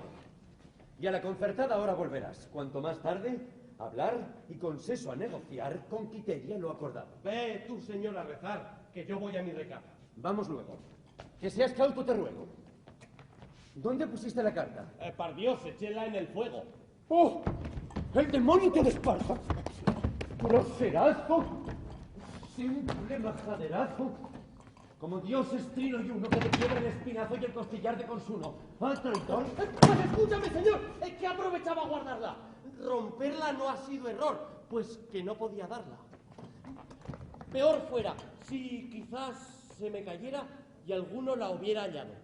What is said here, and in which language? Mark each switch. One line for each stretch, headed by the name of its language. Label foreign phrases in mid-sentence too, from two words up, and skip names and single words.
Spanish: Y a la concertada ahora volverás, cuanto más tarde, a hablar y consenso a negociar con Quiteria lo acordado. Ve tú, señor, a rezar, que yo voy a mi recado. Vamos luego. Que seas cauto, te ruego. ¿Dónde pusiste la carta? Par Dios, echéla en el fuego. ¡Oh! ¡El demonio te desparja! ¡Groserazo! ¡Simple majaderazo! Como Dios es trino y uno que te quiebra el espinazo y el costillar de consuno. ¡Ah, traidor! Pues escúchame, señor, es que aprovechaba a guardarla. Romperla no ha sido error, pues que no podía darla. Peor fuera si quizás se me cayera y alguno la hubiera hallado.